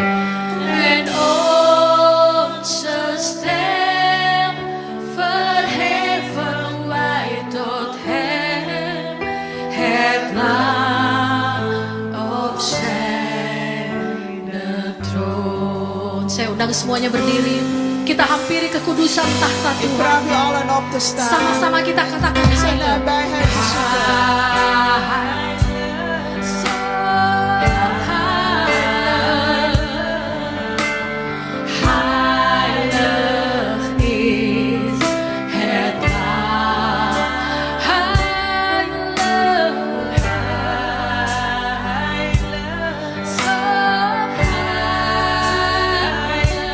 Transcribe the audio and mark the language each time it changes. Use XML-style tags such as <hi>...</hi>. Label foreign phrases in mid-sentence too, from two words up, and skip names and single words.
<nl>En onze stem verheffen wij tot Hem. Het Lam op zijn troon.</nl> <id>Saya undang semuanya berdiri. Kita hampiri kekudusan tahta</id> <nl>Ik</nl> <id>Tuhan.</id> <nl>vraag u allen op te staan.</nl> <id>Sama-sama kita katakan</id> <nl>Zijn Heilig. nabijheid te zoeken. Heilig is het Lam. Heilig, heilig, zo heilig.</nl>